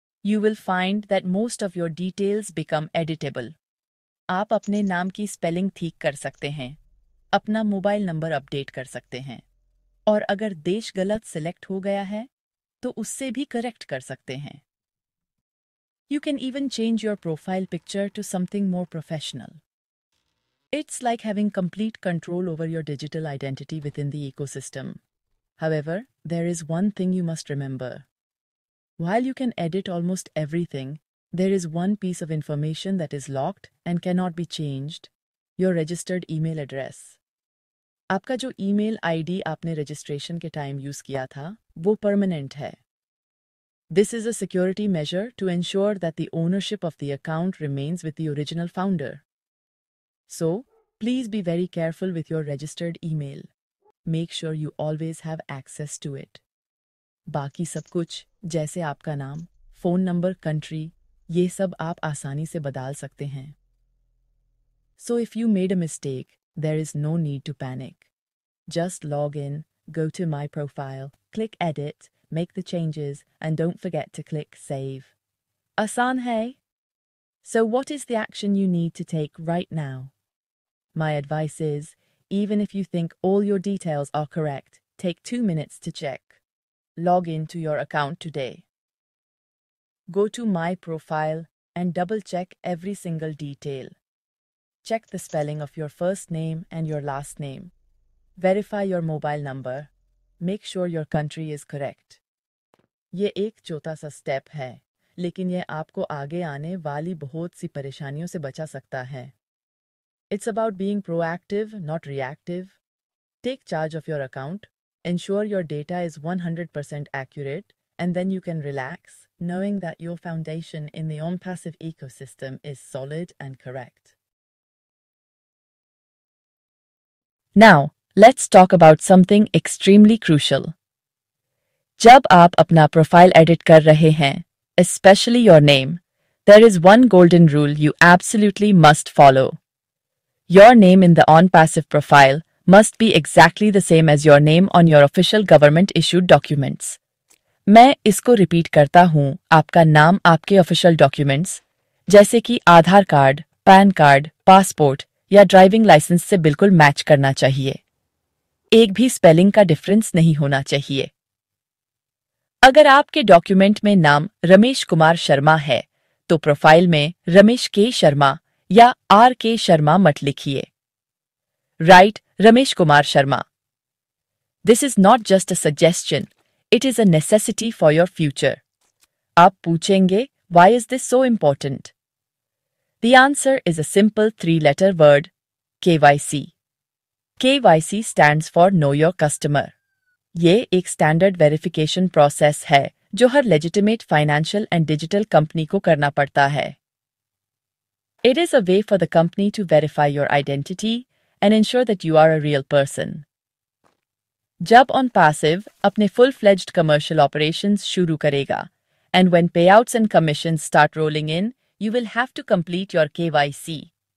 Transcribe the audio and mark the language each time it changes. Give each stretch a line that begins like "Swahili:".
English: you will find that most of your details become editable.
Hindi: आप अपने नाम की स्पेलिंग ठीक कर सकते हैं, अपना मोबाइल नंबर अपडेट कर सकते हैं, और अगर देश गलत सिलेक्ट हो गया है तो उससे भी करेक्ट कर सकते हैं.
English: You can even change your profile picture to something more professional. It's like having complete control over your digital identity within the ecosystem. However, there is one thing you must remember. While you can edit almost everything, there is one piece of information that is locked and cannot be changed: your registered email address.
Hindi: आपका जो email ID आपने registration के time use किया था, वो permanent है.
English: This is a security measure to ensure that the ownership of the account remains with the original founder. So, please be very careful with your registered email. Make sure you always have access to it.
Hindi: बाकी सब कुछ, जैसे आपका नाम, phone number, country, ये सब आप आसानी से बदल सकते हैं.
English: So if you made a mistake, there is no need to panic. Just log in, go to my profile, click edit, make the changes, and don't forget to click save.
Hindi: Asan hai?
English: So what is the action you need to take right now? My advice is, even if you think all your details are correct, take 2 minutes to check. Log into your account today. Go to my profile and double check every single detail. Check the spelling of your first name and your last name. Verify your mobile number. Make sure your country is correct.
Hindi: ये एक छोटा सा step है, लेकिन यह आपको आगे आने वाली बहुत सी परेशानियों से बचा सकता है.
English: It's about being proactive, not reactive. Take charge of your account. Ensure your data is 100% accurate, and then you can relax, knowing that your foundation in the OnPassive ecosystem is solid and correct. Now, let's talk about something extremely crucial.
Hindi: जब आप अपना profile edit कर रहे हैं,
English: especially your name, there is one golden rule you absolutely must follow. Your name in the OnPassive profile must be exactly the same as your name on your official government-issued documents.
Hindi: मैं इसको repeat करता हूँ, आपका नाम आपके official documents, जैसे कि आधार card, pan card, passport या ड्राइविंग लाइसेंस से बिल्कुल मैच करना चाहिए. एक भी स्पेलिंग का डिफरेंस नहीं होना चाहिए. अगर आपके डॉक्यूमेंट में नाम रमेश कुमार शर्मा है, तो प्रोफाइल में रमेश के शर्मा या आर के शर्मा मत लिखिए.
English: Write Ramesh Kumar Sharma. This is not just a suggestion, it is a necessity for your future.
Hindi: आप पूछेंगे,
English: Why is this so important? The answer is a simple 3-letter word: KYC. KYC stands for Know Your Customer.
Hindi: ये एक standard verification process है जो हर legitimate financial and digital company को करना पड़ता है.
English: It is a way for the company to verify your identity and ensure that you are a real person.
Hindi: जब OnPassive अपने full-fledged commercial operations शुरू करेगा,
English: and when payouts and commissions start rolling in, you will have to complete your KYC.